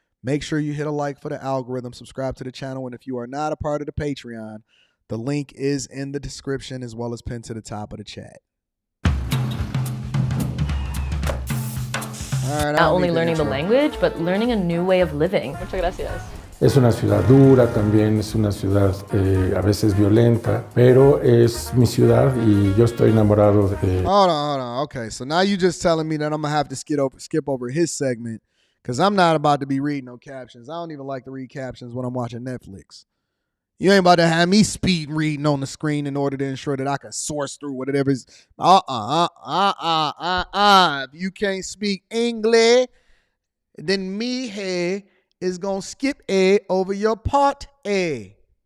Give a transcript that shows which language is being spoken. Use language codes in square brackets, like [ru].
[en] Make sure you hit a like for the algorithm, subscribe to the channel, and if you are not a part of the Patreon, the link is in the description as well as pinned to the top of the chat. All right, Not only learning the language, but learning a new way of living. [es] Muchas gracias. Es una ciudad dura también, es una ciudad a veces violenta, pero es mi ciudad y yo estoy enamorado de... [en] Hold on. Okay, so now you just telling me that I'm going to have to skip over his segment because I'm not about to be reading no captions. I don't even like to read captions when I'm watching Netflix. You ain't about to have me speed reading on the screen in order to ensure that I can source through whatever is... If you can't speak English, then me here is going to skip A over your part A.